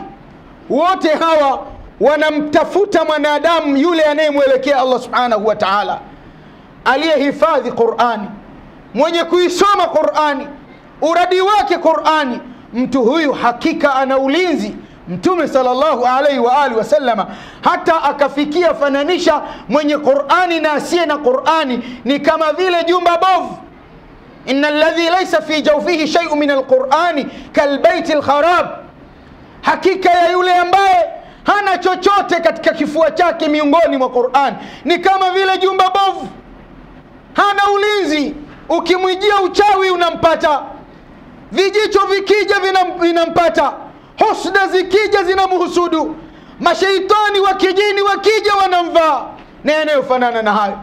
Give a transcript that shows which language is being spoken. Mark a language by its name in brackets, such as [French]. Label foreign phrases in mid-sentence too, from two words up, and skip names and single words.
[Swahili] Wote hawa wanamtafuta mwanadamu yule anayemwelekea Allah [Arabic] سبحانه وتعالى, [Swahili] aliyehifadhi Qur'ani, mwenye kuisoma Qur'ani, uradi wake Qur'ani. Mtu huyu hakika ana ulinzi. Mtume [Arabic] صلى الله عليه وآله وسلم [Swahili] hata akafikia fananisha mwenye Qur'ani na asiye na Qur'ani ni kama vile jumba bovu. [Arabic] إن الذي ليس في جوفه شيء من القرآن كالبيت الخرب, [Swahili] hakika ya yule ambaye hana chochote katika kifua chake miongoni mwa Qur'an ni kama vile jumba bovu, hana ulinzi. Ukimwijia uchawi unampata, vijicho vikija vinampata, husda zikija zinamhusudu, mashaitani wa kijini wakija wanamvaa na yanayofanana na hayo.